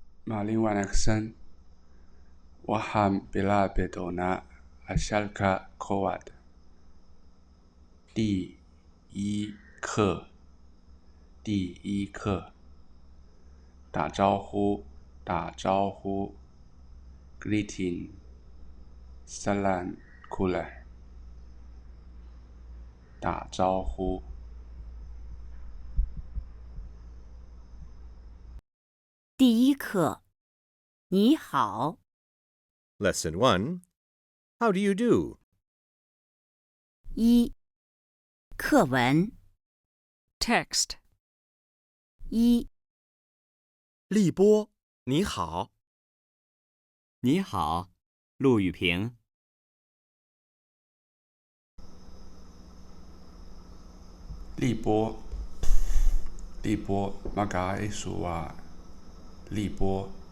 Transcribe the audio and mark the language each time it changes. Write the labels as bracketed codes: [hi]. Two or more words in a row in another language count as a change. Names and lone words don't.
[so] Maalin wanaagsan. Waxaan bilaabi doonaa casharka koowaad. [zh] 第一课打招呼 greeting salam kule 打招呼。第一课，你好。 [en] Lesson 1. How do you do? [zh] 一、课文 [en] Text. [zh] 一、立波，你好。你好，陆雨平。 [so] 立波 magaisu wa 立波。